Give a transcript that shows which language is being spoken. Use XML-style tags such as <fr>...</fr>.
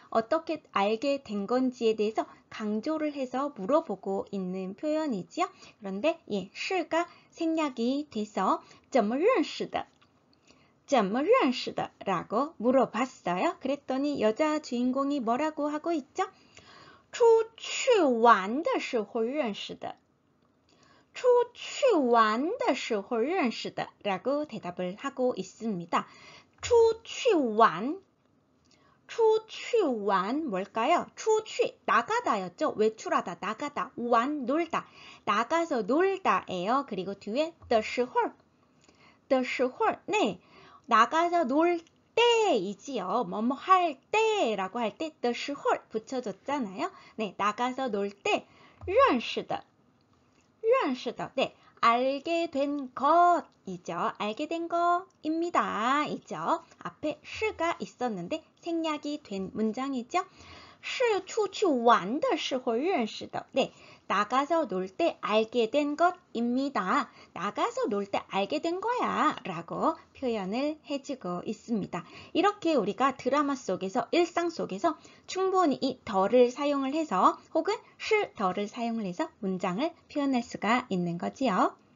<ko>어떻게 알게 된 건지에 대해서 강조를 해서 물어보고 있는 표현이지요. 그런데 시가 생략이 돼서</ko> <zh>怎么认识的? 怎么认识的?</zh> <ko>라고 물어봤어요. 그랬더니 여자 주인공이 뭐라고 하고 있죠?</ko> <zh>出去玩的时候认识的出去玩的时候认识的</zh> <ko>라고 대답을 하고 있습니다. 出去玩 뭘까요? 出去 나가다였죠. 외출하다, 나가다, 玩 놀다, 나가서 놀다예요. 그리고 뒤에 的时候 네, 나가서 놀 때이지요. 뭐뭐 할 때라고 할 때 的时候 붙여줬잖아요. 네, 나가서 놀 때 认识的 네, 알게 된 것이죠. 알게 된 것입니다. 이죠. 앞에 시가 있었는데 생략이 된 문장이죠.</ko> <zh>是出去玩的时候认识的.</zh> <ko>네, 나가서 놀 때 알게 된 것입니다. 나가서 놀 때 알게 된 거야 라고 표현을 해주고 있습니다. 이렇게 우리가 드라마 속에서, 일상 속에서 충분히 이 더를 사용을 해서 혹은 시 더를 사용을 해서 문장을 표현할 수가 있는 거지요.</ko>